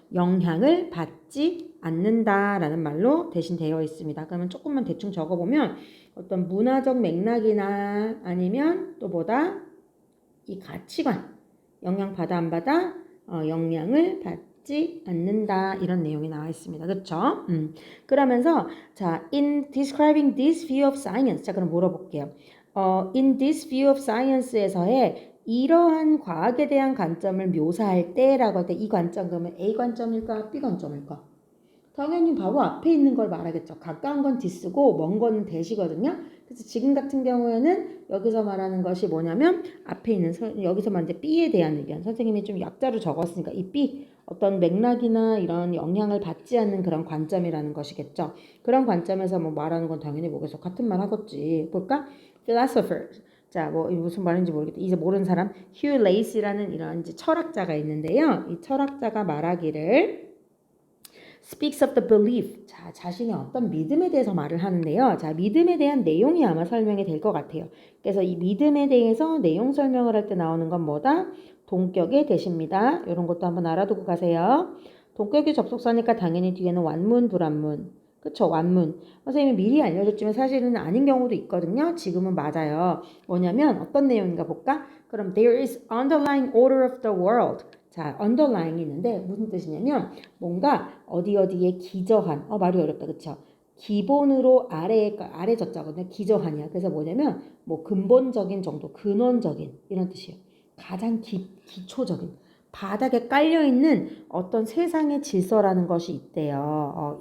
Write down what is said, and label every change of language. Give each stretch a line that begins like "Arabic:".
Korean: 영향을 받지 않는다라는 말로 대신 되어 있습니다. 그러면 조금만 대충 적어보면 어떤 문화적 맥락이나 아니면 또 뭐다? 이 가치관. 영향 받아 안 받아? 영향을 받지 않는다. 이런 내용이 나와 있습니다. 그렇죠?
English: 그러면서 자, in describing this view of science.
Korean: 자, 그럼 물어볼게요.
English: in this view of science
Korean: 에서의 이러한 과학에 대한 관점을 묘사할 때라고 할 때 이 관점 그러면 A 관점일까? B 관점일까? 당연히 바로 앞에 있는 걸 말하겠죠. 가까운 건 D쓰고 먼 건 대시거든요. 그래서 지금 같은 경우에는 여기서 말하는 것이 뭐냐면 앞에 있는 여기서만 이제 B에 대한 의견. 선생님이 좀 약자로 적었으니까 이 B 어떤 맥락이나 이런 영향을 받지 않는 그런 관점이라는 것이겠죠. 그런 관점에서 뭐 말하는 건 당연히 뭐겠어. 같은 말 하겠지. 볼까? philosopher. 자, 뭐 무슨 말인지 모르겠다. 이제 모르는 사람 휴 레이시라는 이런 이제 철학자가 있는데요. 이 철학자가 말하기를
English: speaks of the belief.
Korean: 자, 자신의 어떤 믿음에 대해서 말을 하는데요. 자, 믿음에 대한 내용이 아마 설명이 될 것 같아요. 그래서 이 믿음에 대해서 내용 설명을 할 때 나오는 건 뭐다? 동격의 대시입니다. 이런 것도 한번 알아두고 가세요. 동격의 접속사니까 당연히 뒤에는 완문, 불완문. 그쵸? 완문. 선생님이 미리 알려줬지만 사실은 아닌 경우도 있거든요. 지금은 맞아요. 뭐냐면 어떤 내용인가 볼까?
English: 그럼 there is underlying order of the world.
Korean: 자, underlying이 있는데 무슨 뜻이냐면 뭔가 어디에 기저한. 말이 어렵다. 그쵸? 기본으로 아래 젖자거든요. 기저한이야. 그래서 뭐냐면 뭐 근본적인 정도, 근원적인 이런 뜻이에요. 가장 기초적인. 바닥에 깔려있는 어떤 세상의 질서라는 것이 있대요.